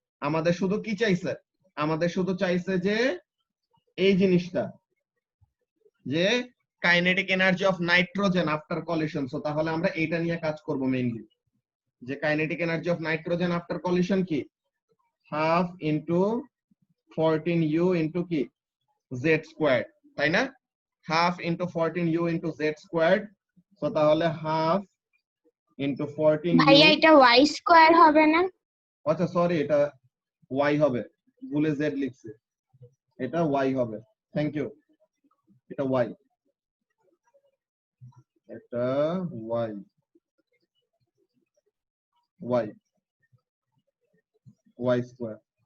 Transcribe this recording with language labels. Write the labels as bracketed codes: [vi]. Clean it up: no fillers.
[bn] আমাদের শুধু কি চাইছে? আমাদের শুধু চাইছে যে এই জিনিসটা, যে kinetic energy of nitrogen after collision. So তাহলে আমরা এইটা নিয়ে কাজ করব মেইনলি, যে kinetic energy of nitrogen after collision কি? [en] Half into 14u into কি? z squared, [bn] তাই না? [en] half into 14u into z squared, so তাহলে half into 14u, [bn] ভাইয়া এটা y স্কয়ার হবে না? আচ্ছা সরি এটা y হবে, ভুলে z লিখছি, এটা y হবে, [en] thank you, [bn] এটা y, এটা y, y, y স্কয়ার।